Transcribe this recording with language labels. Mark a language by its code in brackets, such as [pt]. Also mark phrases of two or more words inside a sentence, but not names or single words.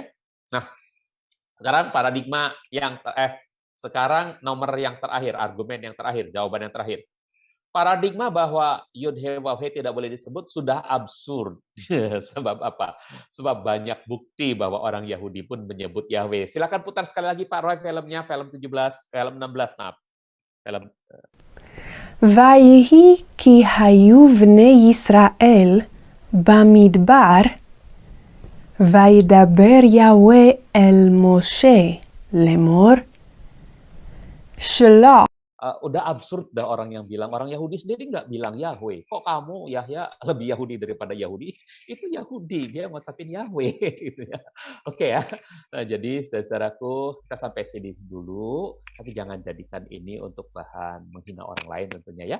[id] Nah, sekarang paradigma yang sekarang nomor yang terakhir, argumen yang terakhir, jawaban yang terakhir. paradigma bahwa [he] יוד הא וו הא [id] tidak boleh disebut sudah absurd. Sebab apa? Sebab banyak bukti bahwa orang Yahudi pun menyebut Yahweh. Silakan putar sekali lagi Pak Roy filmnya, film 17, film 16, maaf. Film [he] ויהי כי היו בני ישראל במדבר, וידבר יהוה אל משה לאמור, שלח. [id] Udah absurd dah orang yang bilang, orang Yahudi sendiri nggak bilang Yahweh. Kok kamu Yahya lebih Yahudi daripada Yahudi? Itu Yahudi, dia ngucapin Yahweh gitu ya. Oke ya. Nah, jadi saudaraku, kita sampai sini dulu, tapi jangan jadikan ini untuk bahan menghina orang lain tentunya ya.